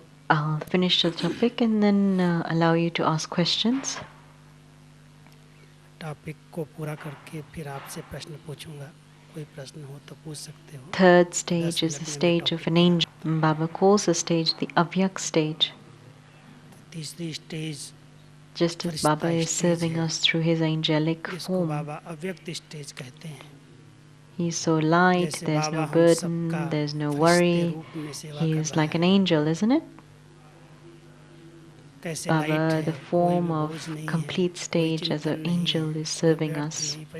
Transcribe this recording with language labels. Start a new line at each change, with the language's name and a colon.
English: I'll finish the topic and then allow you to ask questions.
Hindi: Topic को पूरा करके फिर आपसे प्रश्न पूछूंगा. कोई प्रश्न हो तो पूछ सकते हो.
English: Third stage is the stage of an angel. Baba calls the stage the avyak stage.
Hindi: तीसरी stage
English: Just as Baba is serving us through his angelic form.
Hindi: बाबा अव्यक्त स्टेज कहते हैं.
English: He's so light, there's no burden, there's no worry. He is like an angel, isn't it? Baba, the form of complete stage as an angel, is serving us.